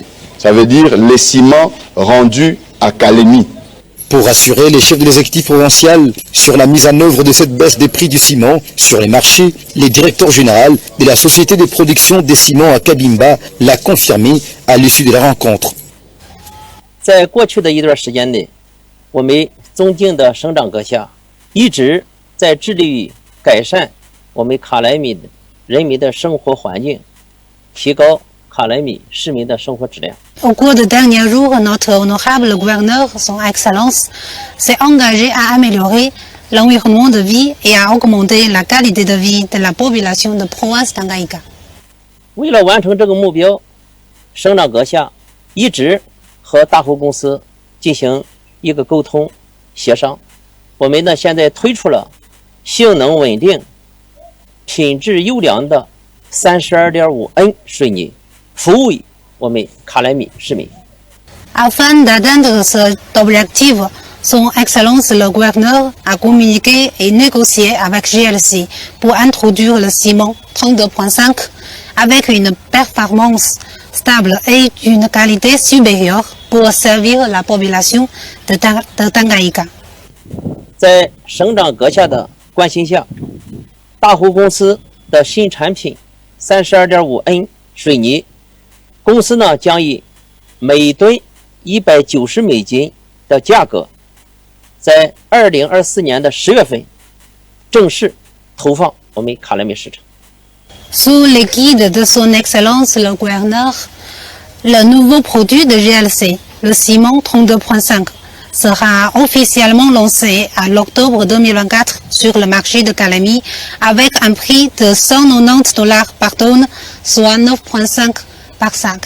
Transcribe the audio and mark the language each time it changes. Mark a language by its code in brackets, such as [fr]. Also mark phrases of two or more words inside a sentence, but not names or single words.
[fr] Ça veut dire les ciments rendus à Kalemi. Pour rassurer les chefs de l'exécutif provincial sur la mise en œuvre de cette baisse des prix du ciment sur les marchés, le directeur général de la société de production des ciments à Kabimba l'a confirmé à l'issue de la rencontre. [zh] 在过去的一段时间内，我们宗敬的省长阁下一直在致力于改善我们卡莱米人民的生活环境，提高卡莱米市民的生活质量。 [fr] Au cours des derniers jours, notre honorable gouverneur, son Excellence, s'est engagé à améliorer l'environnement de vie et à augmenter la qualité de vie de la population de province Tanganyika. [zh] 为了完成这个目标，省长阁下一直和大湖公司进行一个沟通协商。我们呢现在推出了性能稳定、品质优良的 32.5N 水泥，服务于 [fr] Afin d'atteindre cet objectif, son Excellence le gouverneur a communiqué et négocié avec GLC pour introduire le ciment 32.5 avec une performance stable et d'une qualité supérieure pour servir la population de Tanganyika. [zh] 在省长阁下的关心下，大湖公司的新产品 32.5N 水泥。公司呢将以每吨190美金的价格，在2024年的10月份正式投放我们卡莱米市场。 [fr] Sous l'égide de son Excellence le gouverneur, le nouveau produit de GLC, le ciment 32.5, sera officiellement lancé à l'octobre 2024 sur le marché de Kalemi avec un prix de 190 $ par tonne, soit 9,5 par sac.